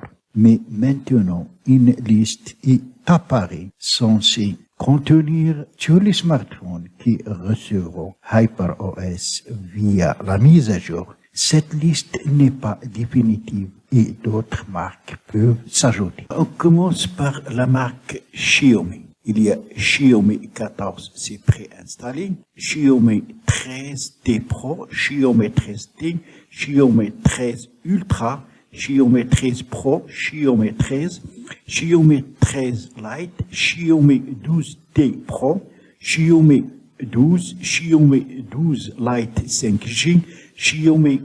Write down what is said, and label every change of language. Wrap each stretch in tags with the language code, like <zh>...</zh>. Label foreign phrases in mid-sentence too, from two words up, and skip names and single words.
<fr>Mais maintenant, une liste est apparue censée contenir tous les smartphones qui recevront HyperOS via la mise à jour. Cette liste n'est pas définitive et d'autres marques peuvent s'ajouter. On commence par la marque Xiaomi. Il y a Xiaomi 14, c'est préinstallé, Xiaomi 13T Pro, Xiaomi 13T, Xiaomi 13 Ultra, Xiaomi 13 Pro, Xiaomi 13, Xiaomi 13 Lite, Xiaomi 12T Pro, Xiaomi 12, Xiaomi 12 Lite 5G, Xiaomi</fr>